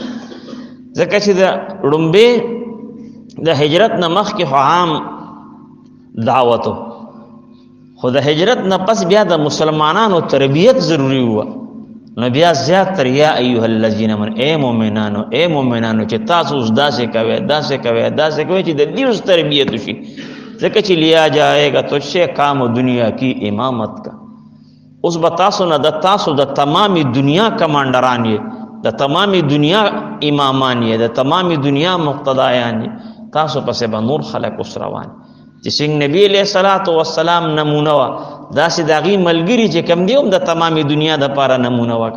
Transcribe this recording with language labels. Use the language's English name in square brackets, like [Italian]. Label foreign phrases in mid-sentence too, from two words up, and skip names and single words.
[Pashto] ځکه چې د ړومبې د هجرت نه مخکې خو عام دعوتو، خو د هجرت نه پس بیا د مسلمانانو تربیت ضروری وه نو بیا زیات تر [Arabic] یا ایها الذین آمنو، [Pashto] اے مؤمنانو چې تاسو اوس داسې کوئ داسې کوئ چې د دې اوس تربیت وشي. ځکه چې [Urdu] لیا جائے گا تو شے کام دنیا کی امامت کا، [Pashto] اوس به تاسو نه د تاسو د تمامی دنیا کمانډران یې، د تمامی دنیا امامان یې، د تمامی دنیا مقتدایان یې، تاسو پسې به نور خلک اوس روان. چې څنګه نبی علیہ الصلوۃ والسلام نمونه وه داسې د هغې ملګري چې کوم دی هم د تمامي دنیا دپاره نمونه وکړه.